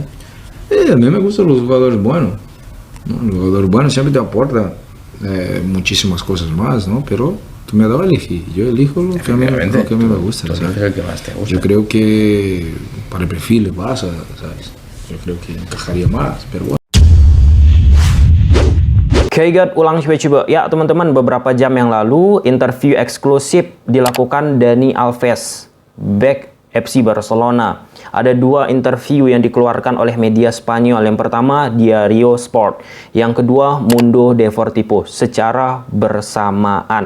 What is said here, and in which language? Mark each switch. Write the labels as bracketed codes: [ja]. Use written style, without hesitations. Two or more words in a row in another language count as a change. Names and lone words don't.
[es] A mí me gustan los jugadores buenos, ¿no? Los jugadores buenos siempre te aportan muchísimas cosas más, ¿no? Pero tú me has dado a elegir, yo elijo lo que a mí me gusta, ¿sabes? El que más te gusta. Yo creo que para el perfil de Barça, ¿sabes? Yo creo que encajaría más, pero bueno. [id] Kaygat ulang coba. Ya teman-teman, beberapa jam yang lalu interview eksklusif dilakukan Dani Alves, back FC Barcelona. Ada dua interview yang dikeluarkan oleh media Spanyol. Yang pertama Diario Sport, yang kedua Mundo Deportivo secara bersamaan.